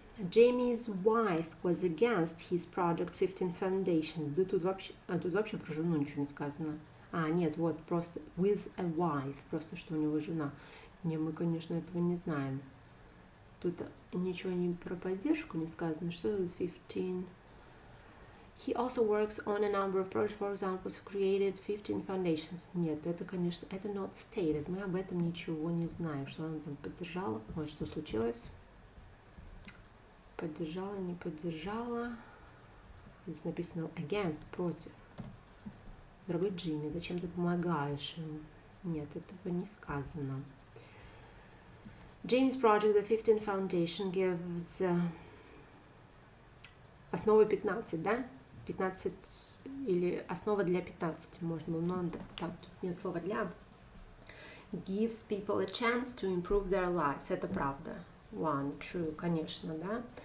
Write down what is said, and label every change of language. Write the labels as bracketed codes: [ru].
[en] Jamie's wife was against his Project 15 foundation. [ru] Да тут вообще про жену ничего не сказано. Нет, вот просто [en] with a wife, [ru] просто что у него жена. Не, мы, конечно, этого не знаем. Тут ничего не про поддержку не сказано. Что тут 15? [en] He also works on a number of projects, for example, created 15 foundations. [ru] Нет, это, конечно, это [en] not stated. [ru] Мы об этом ничего не знаем. Что она там поддержала? Вот что случилось. Поддержала, не поддержала. Здесь написано against, против. Дорогой Джимми, зачем ты помогаешь им? Нет, этого не сказано. [en] Jamie's project, the 15 foundation, gives... [ru] Основа 15, да? 15 или основа для 15 можно было, но так, тут нет слова для. [en] Gives people a chance to improve their lives. [ru] Это правда. [en] One, true, [ru] конечно, да.